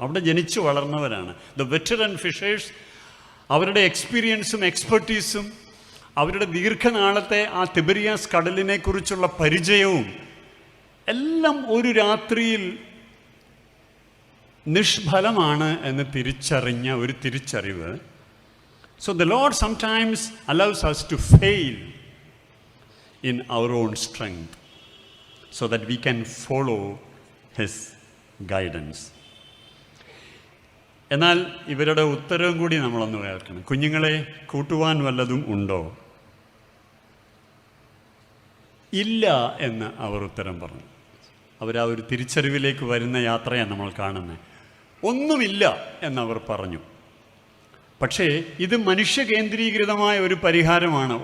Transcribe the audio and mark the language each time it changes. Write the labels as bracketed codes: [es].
[ml] അവിടെ ജനിച്ചു വളർന്നവരാണ് [en] The veteran fishers. [ml] അവരുടെ എക്സ്പീരിയൻസും എക്സ്പെർട്ടീസും അവരുടെ ദീർഘനാളത്തെ ആ തിബിരിയാസ് കടലിനെക്കുറിച്ചുള്ള പരിചയവും എല്ലാം ഒരു രാത്രിയിൽ നിഷ്ഫലമാണ് എന്ന് തിരിച്ചറിഞ്ഞ ഒരു തിരിച്ചറിവ്. [en] So the Lord sometimes allows us to fail in our own strength so that we can follow his guidance. [ml] എന്നാൽ ഇവരുടെ ഉത്തരവും കൂടി നമ്മളൊന്ന് കേൾക്കണം. കുഞ്ഞുങ്ങളെ കൂട്ടുവാൻ വല്ലതും ഉണ്ടോ? ഇല്ല എന്ന് അവർ ഉത്തരം പറഞ്ഞു. അവരാ ഒരു തിരിച്ചറിവിലേക്ക് വരുന്ന യാത്രയാണ് നമ്മൾ കാണുന്നത്. ഒന്നുമില്ല എന്നവർ പറഞ്ഞു. പക്ഷേ ഇത് മനുഷ്യ കേന്ദ്രീകൃതമായ ഒരു പരിഹാരമാണ്.